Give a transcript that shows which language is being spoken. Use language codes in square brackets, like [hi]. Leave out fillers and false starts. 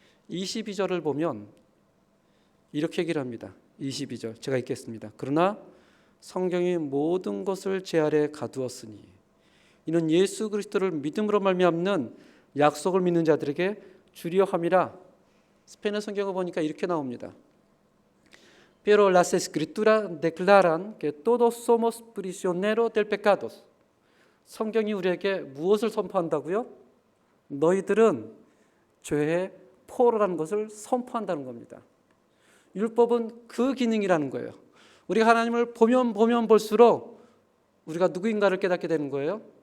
[ko] 22절을 보면 이렇게 얘기를 합니다. 22절 제가 읽겠습니다. 그러나 성경이 모든 것을 제 아래 가두었으니 이는 예수 그리스도를 믿음으로 말미암는 약속을 믿는 자들에게 주려 함이라. 스페인어 성경을 보니까 이렇게 나옵니다. [es] Pero las escrituras declaran que todos somos prisioneros del pecado. [ko] 성경이 우리에게 무엇을 선포한다고요? 너희들은 죄의 포로라는 것을 선포한다는 겁니다. 율법은 그 기능이라는 거예요. 우리가 하나님을 보면 볼수록 우리가 누구인가를 깨닫게 되는 거예요.